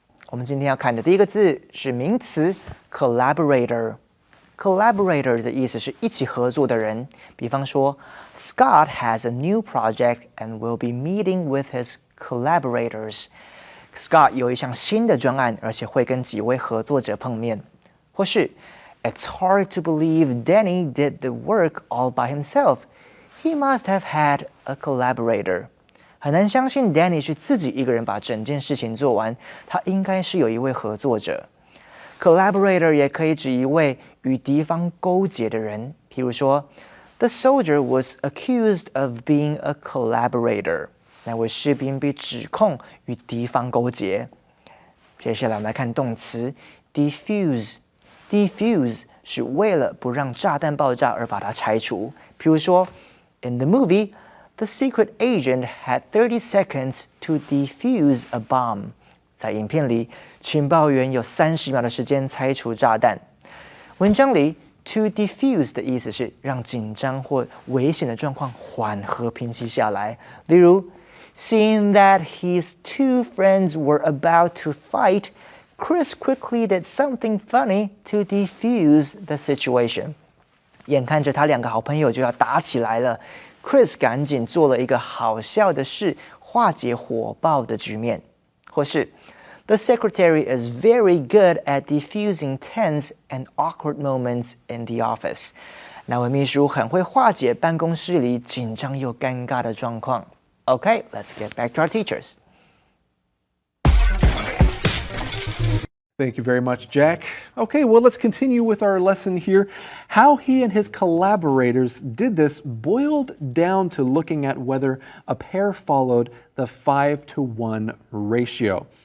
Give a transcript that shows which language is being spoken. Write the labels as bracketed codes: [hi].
[zh] 我们今天要看的第一个字是名词 collaborator。Collaborator 的意思是一起合作的人，比方说 [en] Scott has a new project and will be meeting with his collaborators. [zh] Scott 有一项新的专案，而且会跟几位合作者碰面。或是 [en] It's hard to believe Danny did the work all by himself. He must have had a collaborator. [zh] 很难相信 Danny 是自己一个人把整件事情做完，他应该是有一位合作者。 Collaborator 也可以指一位与敌方勾结的人，譬如说 [en] The soldier was accused of being a collaborator. [zh] 那位士兵被指控与敌方勾结。接下来我们来看动词 defuse。defuse 是为了不让炸弹爆炸而把它拆除。譬如说 [en] In the movie, the secret agent had 30 seconds to defuse a bomb. [zh] 在影片里，情报员有30秒的时间拆除炸弹。文章里 to defuse 的意思是让紧张或危险的状况缓和平息下来。例如 [en] Seeing that his two friends were about to fight, Chris quickly did something funny to defuse the situation. [zh] 眼看着他两个好朋友就要打起来了， Chris 赶紧做了一个好笑的事，化解火爆的局面。或是 [en] The secretary is very good at diffusing tense and awkward moments in the office. [zh] 那位秘书很会化解办公室里紧张又尴尬的状况。 [en] Okay, let's get back to our teachers. Thank you very much, Jack. Okay, well, let's continue with our lesson here. How he and his collaborators did this boiled down to looking at whether a pair followed the 5-to-1 ratio.